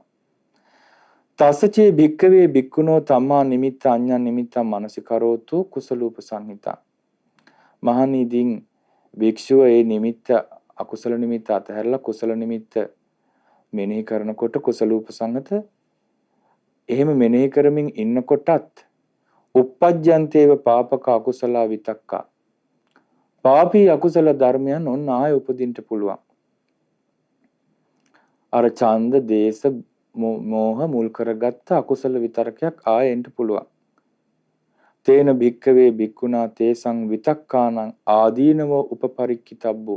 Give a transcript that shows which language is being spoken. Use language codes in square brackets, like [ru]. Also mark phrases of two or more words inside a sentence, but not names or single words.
[pi] තසචේ භික්කවේ භික්ඛුනෝ තම්මා නිමිත්ත අඤ්ඤං නිමිත්තං මනසිකරෝතු කුසලූප සංහිතා. [si] මහණීදින් භික්ෂුව ඒ නිමිත්ත අකුසල නිමිත්ත අතහැරලා කුසල නිමිත්ත මෙනෙහි කරනකොට [pi] කුසලූප සංහත [si] එහෙම මෙනෙහි කරමින් ඉන්නකොටත් [pi] uppajjanteva papaka akusala vitakka. [si] පාපී අකුසල ධර්මයන් ඔන්න ආය උපදින්න පුළුවන්. අර ඡන්ද දේශ මෝහ මුල් කරගත්ත අකුසල විතරකයක් ආයෙන්ට පුළුවන්. [pi] තේන භික්කවේ භික්ඛුනා තේසං විතක්කානං ආදීනව උපපරික්ඛිතබ්බෝ.